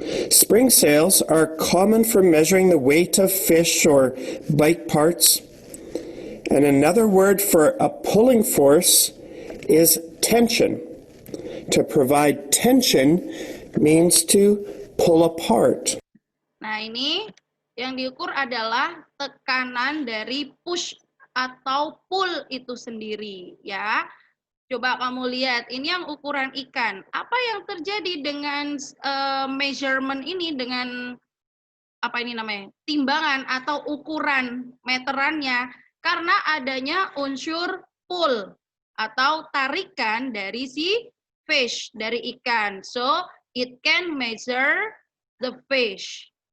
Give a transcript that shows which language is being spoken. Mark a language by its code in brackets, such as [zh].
[en] Spring scales are common for measuring the weight of fish or bike parts. And another word for a pulling force is tension. To provide tension means to pull apart. [id] Nah, ini yang diukur adalah tekanan dari push atau pull itu sendiri, ya. Coba kamu lihat, ini yang ukuran ikan. Apa yang terjadi dengan measurement ini, dengan apa ini namanya, timbangan atau ukuran meterannya, karena adanya unsur pull atau tarikan dari si fish, dari ikan. [en] So, it can measure the fish.